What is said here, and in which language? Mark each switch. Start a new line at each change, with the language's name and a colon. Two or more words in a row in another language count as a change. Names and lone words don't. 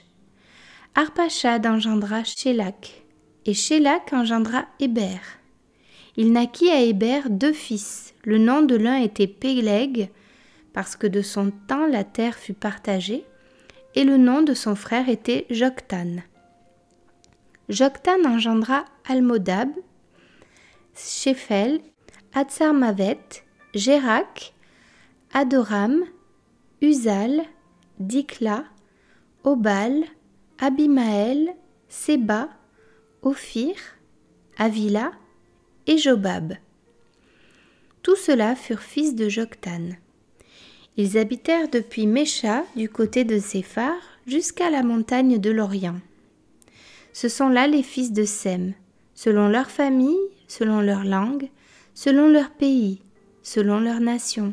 French: Arpachad engendra Shélak, et Shélak engendra Héber. Il naquit à Héber 2 fils. Le nom de l'un était Péleg, parce que de son temps la terre fut partagée, et le nom de son frère était Joktan. Joktan engendra Almodab, Shephel, Hatsarmavet, Jérak, Adoram, Uzal, Dikla, Obal, Abimaël, Séba, Ophir, Avila et Jobab. Tous ceux-là furent fils de Joktan. Ils habitèrent depuis Mécha du côté de Séphar jusqu'à la montagne de l'Orient. Ce sont là les fils de Sem, selon leur famille, selon leur langue, selon leur pays, selon leur nation.